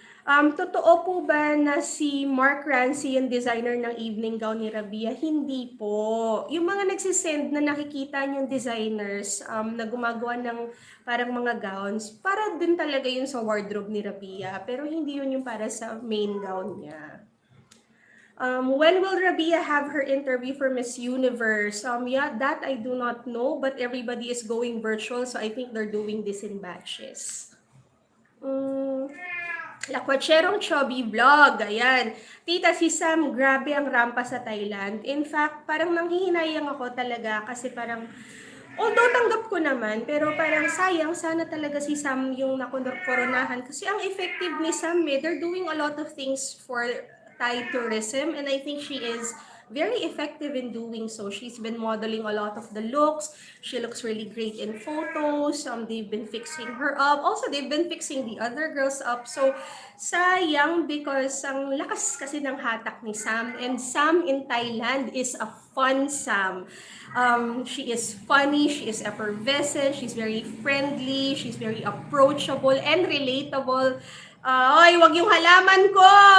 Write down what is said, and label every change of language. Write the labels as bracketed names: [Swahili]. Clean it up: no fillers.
[Filipino] Totoo po ba na si Mark Rancy yung designer ng evening gown ni Rabia? Hindi po. Yung mga nagsisend na nakikita yung designers na gumagawa ng parang mga gowns, para din talaga yun sa wardrobe ni Rabia. Pero hindi yun yung para sa main gown niya. [English] When will Rabia have her interview for Miss Universe? Yeah, that I do not know, but everybody is going virtual, so I think they're doing this in batches. [Filipino] Lakwacherong Chubby Vlog, ayan. Tita, si Sam, grabe ang rampa sa Thailand. In fact, parang nanghihinayang ako talaga kasi parang, although tanggap ko naman, pero parang sayang, sana talaga si Sam yung nakoronahan. Kasi ang effective ni Sam, [English] they're doing a lot of things for Thai tourism, and I think she is very effective in doing so. She's been modeling a lot of the looks. She looks really great in photos. They've been fixing her up. Also, they've been fixing the other girls up. [Filipino] So, sayang because ang lakas kasi ng hatak ni Sam. [English] And Sam in Thailand is a fun Sam. She is funny, she is effervescent, she's very friendly, she's very approachable and relatable. [Filipino] Oy, wag yung halaman ko!